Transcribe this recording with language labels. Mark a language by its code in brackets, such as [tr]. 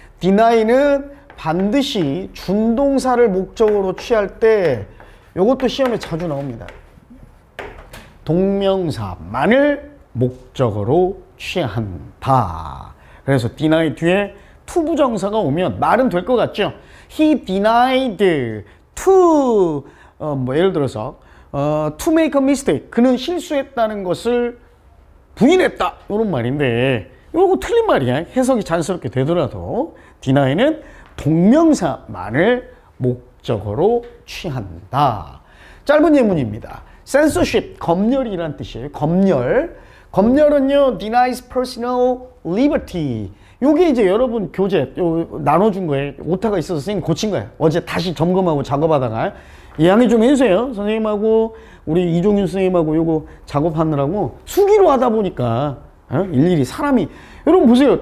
[ko] deny는 반드시 준동사를 목적으로 취할 때 요것도 시험에 자주 나옵니다. 동명사만을 목적으로 취한다. 그래서 deny 뒤에 to 부정사가 오면 말은 될 것 같죠? [en] He denied to [ko] 예를 들어서 [en] to make a mistake. [ko] 그는 실수했다는 것을 부인했다. 이런 말인데 이거 틀린 말이야. 해석이 자연스럽게 되더라도 deny는 동명사만을 목적으로 취한다. 짧은 예문입니다. censorship, 검열이란 뜻이에요. 검열은요, [en] denies personal liberty. [ko] 요게 이제 여러분 교재 나눠준 거에 오타가 있어서 선생님 고친 거예요. 어제 다시 점검하고 작업하다가 양해 좀 해주세요. 선생님하고 우리 이종윤 선생님하고 요거 작업하느라고 수기로 하다 보니까 일일이 사람이 여러분 보세요.